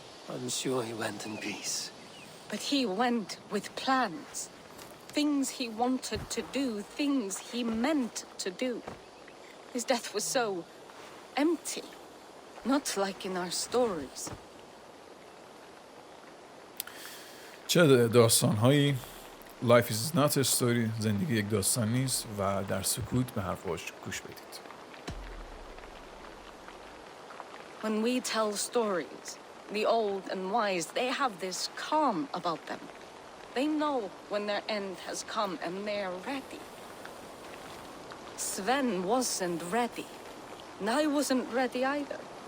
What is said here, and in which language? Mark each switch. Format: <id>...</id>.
<en>I'm sure he went in peace. But he went with plans. Things he wanted to do, things he meant to do. His death was so empty, not like in our stories.</en> <fa>چه داستان‌هایی</fa> <en>Life is not a story،</en> <fa>زندگی یک داستان نیست و در سکوت به حرفاش گوش بدید.</fa> <en>When we tell stories, the old and wise, they have this calm about them. They know when their end has come and they're ready. Sven wasn't ready, and I wasn't ready either.</en>